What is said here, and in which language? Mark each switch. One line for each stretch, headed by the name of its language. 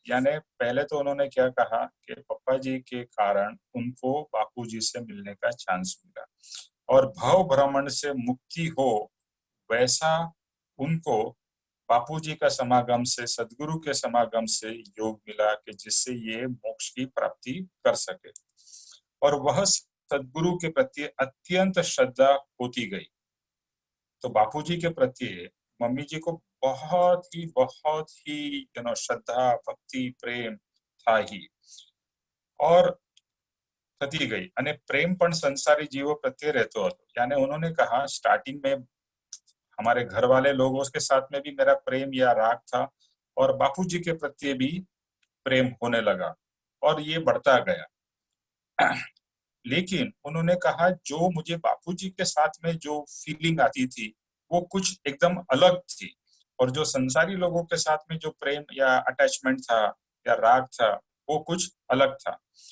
Hindi: यानी पहले तो उन्होंने क्या कहा कि पापा जी के कारण उनको बापू जी से मिलने का चांस मिला, और भव भ्रमण से मुक्ति हो, वैसा उनको बापू जी का समागम से, सदगुरु के समागम से योग मिला कि जिससे ये मोक्ष की प्राप्ति कर सके। और वह सदगुरु के प्रति अत्यंत श्रद्धा होती गई। तो बापू जी के प्रति मम्मी जी को बहुत ही श्रद्धा, भक्ति, प्रेम था ही। और
Gujarati: થતી ગઈ અને પ્રેમ પણ સંસારી જીવો પ્રત્યે રહેતો હતો.
Hindi: यानी उन्होंने कहा स्टार्टिंग में हमारे घर वाले लोगों के साथ में भी मेरा प्रेम या राग था और बापूजी के प्रति भी प्रेम होने लगा और ये बढ़ता गया. लेकिन उन्होंने कहा जो मुझे बापूजी के साथ में जो फीलिंग आती थी वो कुछ एकदम अलग थी और जो संसारी लोगों के साथ में जो प्रेम या अटैचमेंट था या राग था वो कुछ अलग था.